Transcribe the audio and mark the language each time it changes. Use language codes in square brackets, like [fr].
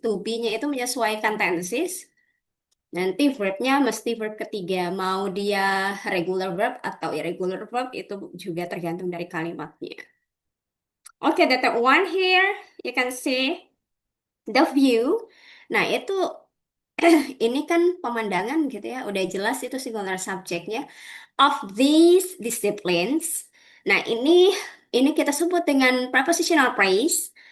[id] To be-nya itu menyesuaikan tenses. Nanti verbnya mesti verb ketiga. Mau dia regular verb atau irregular verb itu juga tergantung dari kalimatnya. [en] Oke, the third one here, you can see the view. [id] Nah, itu ini kan pemandangan gitu ya, udah jelas itu singular subjeknya. [en] Of these disciplines. [id] Nah, ini kita sebut dengan prepositional phrase.